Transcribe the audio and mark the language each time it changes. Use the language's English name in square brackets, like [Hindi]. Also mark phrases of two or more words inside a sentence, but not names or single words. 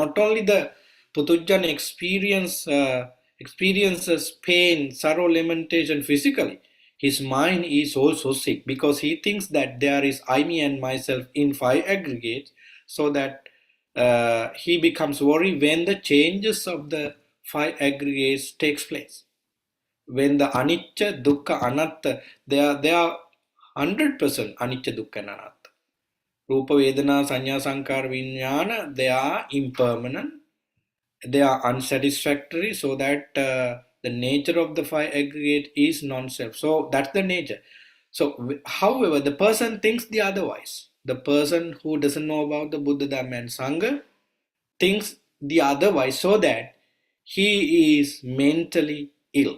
[English] Not only the Putujjana experiences pain, sorrow, lamentation physically, his mind is also sick because he thinks that there is I, me, and myself in five aggregates, so that he becomes worried when the changes of the five aggregates takes place. When the [Pali] anicca, dukkha, anatta, [English] they are 100% [Pali] anicca, dukkha, [English] and anatta. [Pali] Rupa, Vedana, Sanya, Sankara, Vijnana, [English] they are impermanent, they are unsatisfactory, so that the nature of the five aggregate is non-self. So that's the nature. So, however, the person thinks the otherwise. The person who doesn't know about the Buddha, Dhamma, and Sangha thinks the otherwise, so that he is mentally ill.